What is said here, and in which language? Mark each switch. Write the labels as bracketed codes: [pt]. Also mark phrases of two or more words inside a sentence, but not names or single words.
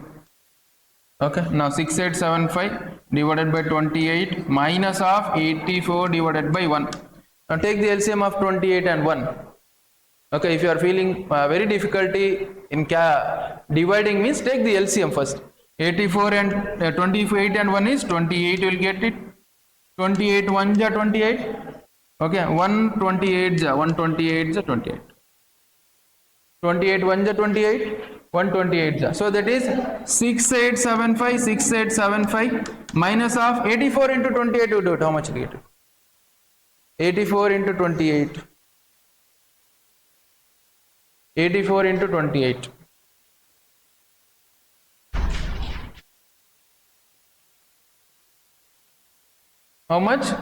[en] Okay, now 6875 divided by 28 minus of 84 divided by 1. Now take the LCM of 28 and 1. Okay, if you are feeling very difficulty in dividing means take the LCM first. 84 and 28 and 1 is 28, you will get it. 28 1 ja 28. Okay, 128 ja 128 ja 28. 28 1 ja 28, 128 ja. So that is 6875 minus of 84 into 28 you do it. How much you get it? 84 into 28. 84 into 28. How much?